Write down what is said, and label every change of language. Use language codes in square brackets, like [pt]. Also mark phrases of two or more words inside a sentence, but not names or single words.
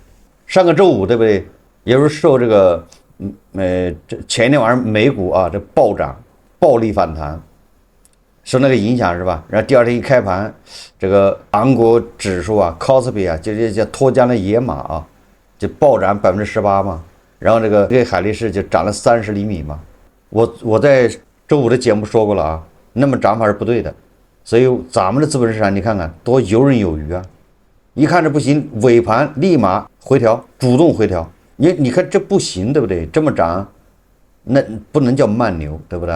[zh] 上個周五對不對？也是受這個，這前一天晚上美股啊這暴漲， 暴力反彈，受那個影響是吧？然後第二天一開盤，這個韓國指數啊 ，Kospi 啊，就叫脫韁的野馬啊，就暴漲18%嘛。然後這個海力士就漲了30厘米嘛。我在周五的節目說過了啊，那麼漲法是不對的。所以咱們的資本市場你看看多游刃有餘啊！一看這不行，尾盤立馬回調，主動回調。你看這不行，對不對？這麼漲，那不能叫慢牛，對不对？